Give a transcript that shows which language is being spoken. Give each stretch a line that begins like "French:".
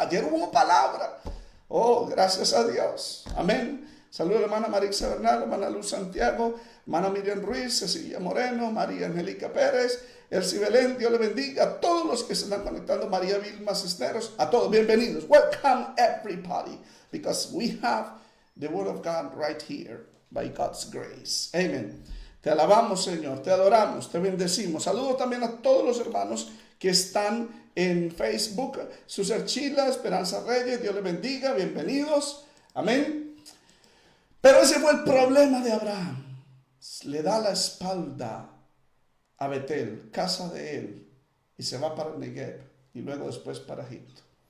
Spanish: Ayer hubo palabra. Oh, gracias a Dios. Amén. Saludos a la hermana Marixa Bernal, hermana Luz Santiago, hermana Miriam Ruiz, Cecilia Moreno, María Angélica Pérez, Elsie Belén. Dios le bendiga a todos los que se están conectando. María Vilma Cisneros. A todos, bienvenidos.
English: Welcome everybody. Because we have the Word of God right here. By God's grace.
Spanish: Amen. Te alabamos, Señor, te adoramos, te bendecimos. Saludo también a todos los hermanos que están en Facebook. Suser Chila, Esperanza Reyes, Dios les bendiga, bienvenidos. Amén. Pero ese fue el problema de Abraham. Le da la espalda a Betel, casa de él, y se va para el Negev y luego después para Egipto.